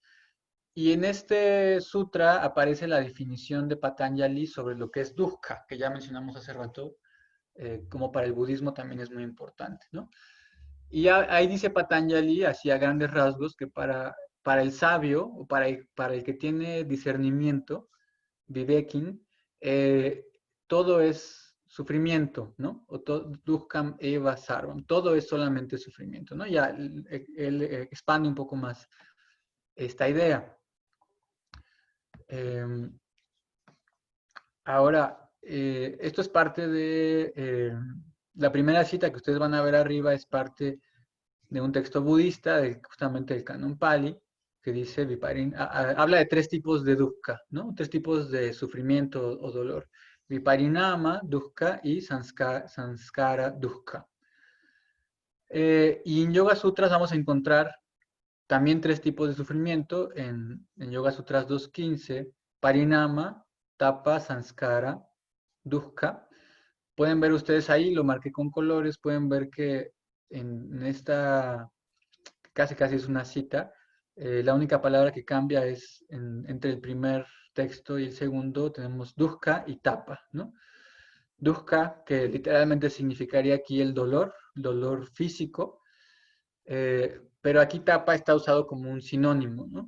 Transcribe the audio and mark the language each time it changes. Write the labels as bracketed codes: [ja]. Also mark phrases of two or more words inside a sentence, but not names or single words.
[es] Y en este sutra aparece la definición de Patanjali sobre lo que es dukkha, que ya mencionamos hace rato, como para el budismo también es muy importante, ¿no? Y ahí dice Patanjali, así a grandes rasgos, que para el sabio, o para el que tiene discernimiento, Vivekin, todo es sufrimiento, ¿no? [sa] O दुःखम् एव सर्वम्, [es] todo es solamente sufrimiento, ¿no? Ya él expande un poco más esta idea. Ahora, esto es parte de la primera cita que ustedes van a ver arriba, es parte de un texto budista, justamente del Canon Pali, que dice, habla de tres tipos de dukkha, ¿no? Tres tipos de sufrimiento o dolor. [sa] विपरिणाम दुःख [es] y [sa] संस्कार दुःख. [es] Y en Yoga Sutras vamos a encontrar también tres tipos de sufrimiento en Yoga Sutras 2.15, [sa] परिणाम, ताप, संस्कार, दुःख. [es] Pueden ver ustedes ahí, lo marqué con colores, pueden ver que en esta, casi es una cita, la única palabra que cambia es entre el primer texto y el segundo, tenemos dukkha y tapa, ¿no? Dukkha, que literalmente significaría aquí el dolor físico, pero aquí tapa está usado como un sinónimo, ¿no?